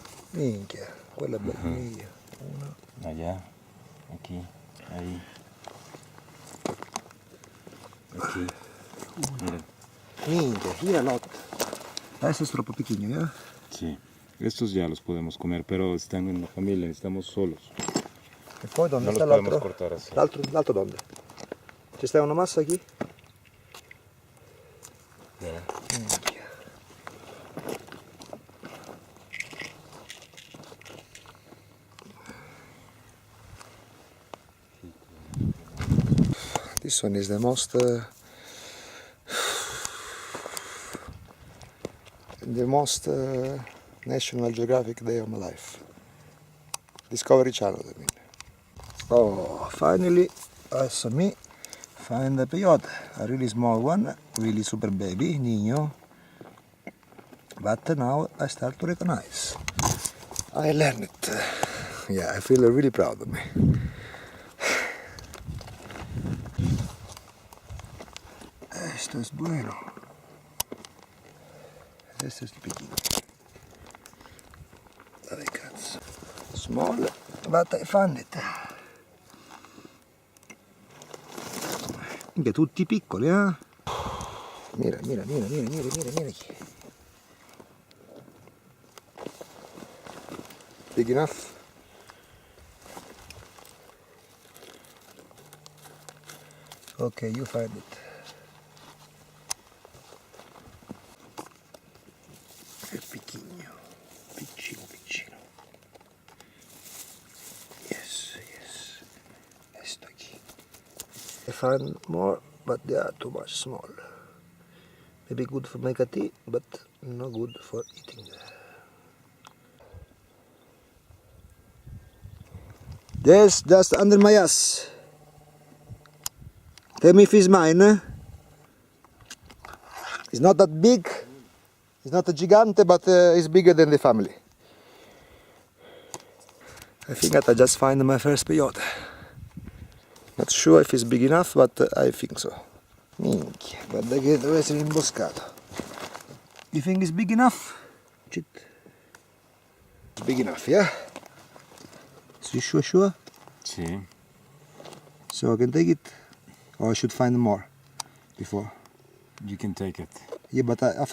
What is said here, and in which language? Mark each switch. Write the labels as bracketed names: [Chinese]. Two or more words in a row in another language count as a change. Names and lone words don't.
[Italian] Minchia, quella è bella mia. Una. [Spanish] Allá, aquí, ahí. Aquí. Mira. [Italian] Minchia, giralotta. Adesso è troppo picchino, eh? [Spanish] Sí, estos ya los podemos comer, pero están en la familia, estamos solos. [Italian] E poi dove [Spanish] No [Italian] sta [Spanish] los podemos [Italian] l'altro? [Spanish] cortar así. [Italian] L'altro dove? Ci sta una massa qui? [Spanish] Mira. [Italian] Minchia. [English] This one is the most National Geographic day of my life. Discovery Channel, I mean. Oh, finally, adesso me find the peyote, a really small one, really super baby, Nino. But now I start to recognize. I learned it. Yeah, I feel really proud of me. [Spanish] Esto es bueno. [Italian] Questo è piccino. Dove cazzo? [English] Small, but I found it. [Italian] Minchia, tutti piccoli, eh? Mira chi. [English] Big enough? Okay, you find it. [Italian] Che piccino, piccino. [Spanish] Yes. Esto aquí. [English] I find more, but they are too much small. Maybe good for make a tea, but not good for eating. Yes, just under my ass. Tell me if it's mine. Eh? It's not that big. It's not a gigante, but it's bigger than the family. I think that I just find my first peyote. Not sure if it's big enough, but I think so. [Italian] Minchia, guarda che deve essere imboscato. [English] You think it's big enough? Shit. It's big enough, yeah? So you sure? [Spanish] Sí. [English] So I can take it? Or I should find more before? You can take it. Yeah, but after